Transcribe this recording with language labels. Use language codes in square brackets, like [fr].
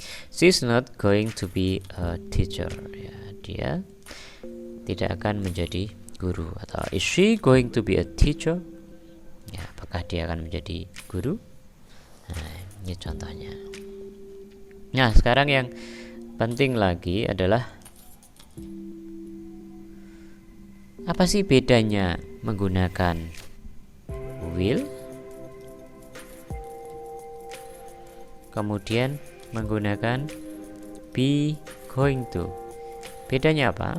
[en] She is not going to be a teacher. [id] Ya, dia tidak akan menjadi guru. [en] Atau is she going to be a teacher? [id] Ya, apakah dia akan menjadi guru? Nah, ini contohnya. Nah, sekarang yang penting lagi adalah apa sih bedanya menggunakan will kemudian menggunakan be going to. Bedanya apa?